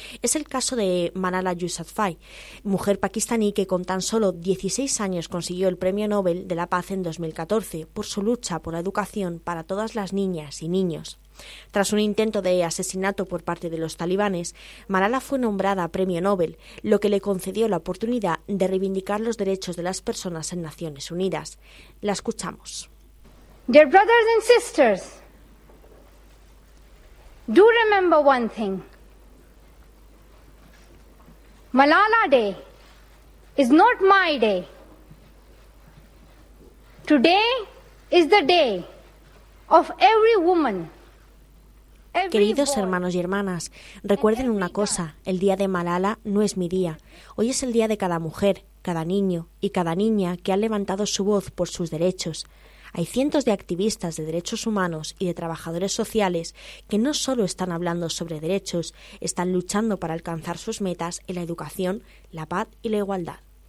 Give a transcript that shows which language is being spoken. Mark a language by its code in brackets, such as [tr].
[es] Es el caso de Malala Yousafzai, mujer pakistaní que con tan solo 16 años consiguió el Premio Nobel de la Paz en 2014 por su lucha por la educación para todas las niñas y niños. Tras un intento de asesinato por parte de los talibanes, Malala fue nombrada Premio Nobel, lo que le concedió la oportunidad de reivindicar los derechos de las personas en Naciones Unidas. La escuchamos. [en] Dear brothers and sisters, do remember one thing. Malala Day is not my day. Today is the day of every woman. [es] Queridos hermanos y hermanas, recuerden una cosa, el día de Malala no es mi día. Hoy es el día de cada mujer, cada niño y cada niña que ha levantado su voz por sus derechos. Hay cientos de activistas de derechos humanos y de trabajadores sociales que no solo están hablando sobre derechos, están luchando para alcanzar sus metas en la educación, la paz y la igualdad.